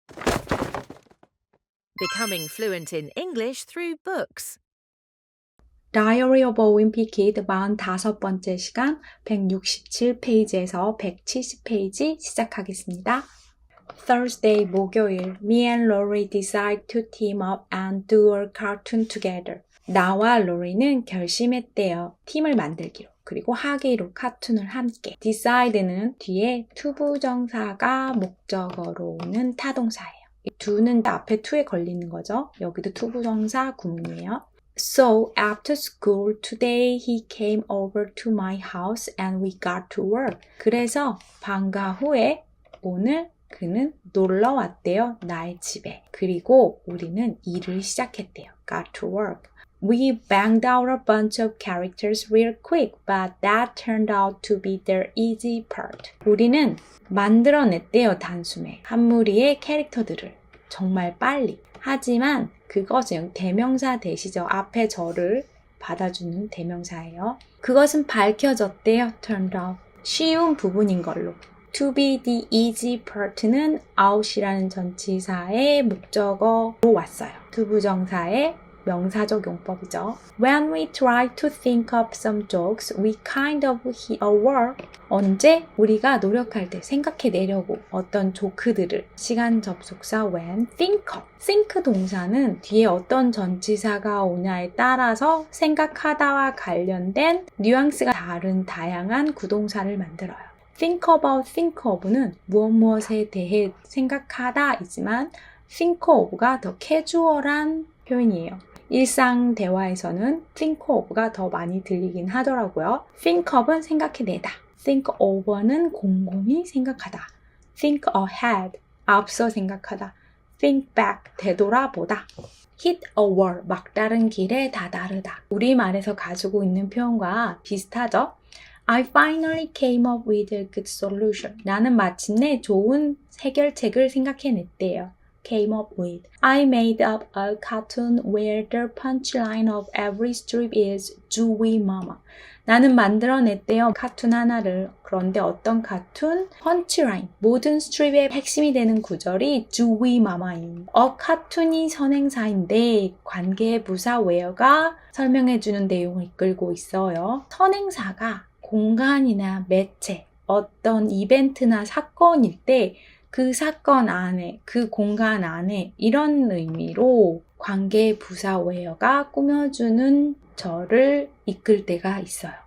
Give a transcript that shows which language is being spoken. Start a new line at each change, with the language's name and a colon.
English: Becoming fluent in English through books.
Korean: Diary of a Wimpy Kid 45번째 시간 167페이지에서 170페이지 시작하겠습니다.
English: Thursday,
Korean: 목요일,
English: me and Lori decide to team up and do a cartoon together.
Korean: 나와 로리는 결심했대요. 팀을 만들기로. 그리고 하기로 카툰을 함께. decide는 뒤에 투부정사가 목적어로 오는 타동사예요. 이 do는 앞에 to에 걸리는 거죠. 여기도 투부정사 구문이에요.
English: So after school today he came over to my house and we got to work.
Korean: 그래서 방과 후에 오늘 그는 놀러 왔대요. 나의 집에. 그리고 우리는 일을 시작했대요.
English: Got to work. We banged out a bunch of characters real quick, but that turned out to be the easy part.
Korean: 우리는 만들어냈대요. 단숨에. 한 무리의 캐릭터들을. 정말 빨리. 하지만 그것은 대명사 대시죠. 앞에 저를 받아주는 대명사예요. 그것은 밝혀졌대요. turned out. 쉬운 부분인 걸로.
English: To be the easy part는 out이라는
Korean: 전치사의 목적어로 왔어요. 투부정사의 명사적 용법이죠.
English: When we try to think up some jokes, we kind of hit a wall.
Korean: 언제 우리가 노력할 때 생각해내려고 어떤 조크들을 시간 접속사 when, think up. think 동사는 뒤에 어떤 전치사가 오냐에 따라서 생각하다와 관련된 뉘앙스가 다른 다양한 구동사를 만들어요. think about, think of는 무엇에 대해 생각하다 이지만 think of가 더 캐주얼한 표현이에요. 일상 대화에서는 think of가 더 많이 들리긴 하더라고요. think of은 생각해내다. think over는 곰곰이 생각하다. think ahead, 앞서 생각하다. think back, 되돌아보다. hit a wall, 막다른 길에 다다르다. 우리말에서 가지고 있는 표현과 비슷하죠?
English: I finally came up with a good solution.
Korean: 나는 마침내 좋은 해결책을 생각해냈대요.
English: came up with. I made up a cartoon where the punchline of every strip is Zooey Mama.
Korean: 나는 만들어냈대요. 카툰 하나를. 그런데 어떤 카툰? 펀치라인. 모든 스트립의 핵심이 되는 구절이 Zooey Mama인. 카툰이 선행사인데 관계 부사 where가 설명해주는 내용을 이끌고 있어요. 선행사가 공간이나 매체, 어떤 이벤트나 사건일 때 그 사건 안에, 그 공간 안에 이런 의미로 관계 부사 where가 꾸며주는 저를 이끌 때가 있어요.